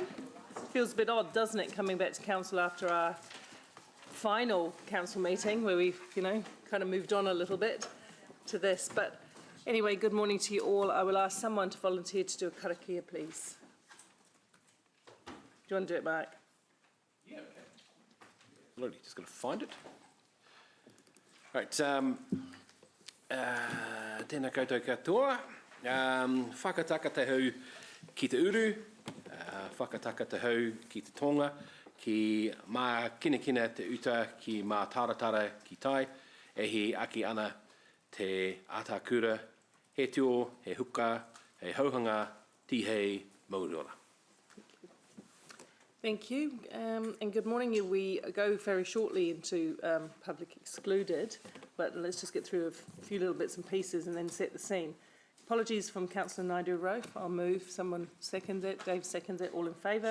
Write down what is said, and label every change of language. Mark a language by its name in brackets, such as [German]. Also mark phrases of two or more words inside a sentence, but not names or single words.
[English] Feels a bit odd, doesn't it, coming back to council after our final council meeting where we've, kind of moved on a little bit to this. But anyway, good morning to you all. I will ask someone to volunteer to do a karakia, please. Do you want to do it, Mark? Yeah, okay. Absolutely, just got to find it. Right, [Māori] tēnā koutou katoa. Whakataka te hau ki te uru, whakataka te hau ki te tonga, ki mā kinekina te uta ki mā taratara ki tai, e he aki ana te atakura, he tio, he huka, he hauhanga, tihei, mauriora. [English] Thank you, and good morning. We go very shortly into public excluded, but let's just get through a few little bits and pieces and then set the scene. Apologies from Councillor Naidu-Rowe. I'll move. Someone seconds it. Dave seconds it. All in favour?